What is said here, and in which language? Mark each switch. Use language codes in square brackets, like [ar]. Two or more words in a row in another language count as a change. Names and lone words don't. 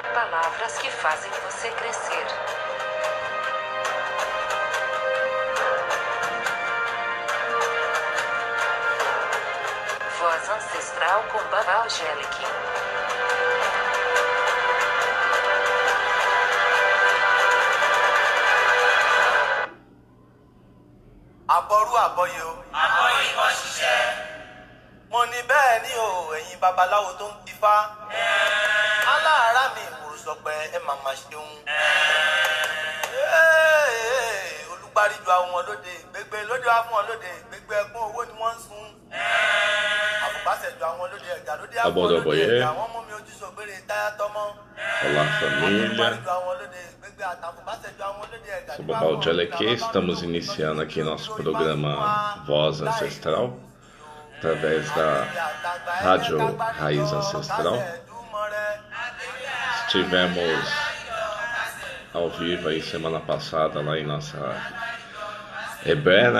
[pt] palavras que fazem você crescer. Voz ancestral com Baba Angelic. [yo] Àbọ̀rú àbọ̀yè o. Àbọ̀yè ìbọn ṣiṣẹ́. Mo ní bẹ́ẹ̀ ni o, ẹ̀yin babaláwo tó ń tifá. Aláàárá mi ìwòrò sọ pé ẹ màmá ṣeun. Olùgbàríjọ àwọn olóde gbégbé lóde wá fún olóde gbégbé ẹkún owó ni wọ́n ń sun. Àbùbásẹ̀jọ àwọn olóde ẹ̀jà lóde á fún olóde ẹ̀jà wọ́n mú mi ojú sògbére táyà tọ́mọ́. [pt] Olá, família. Sou Baba Angelic, estamos iniciando aqui nosso programa Voz Ancestral, através da Rádio Raiz Ancestral. Estivemos ao vivo aí semana passada lá em nossa EBE, né?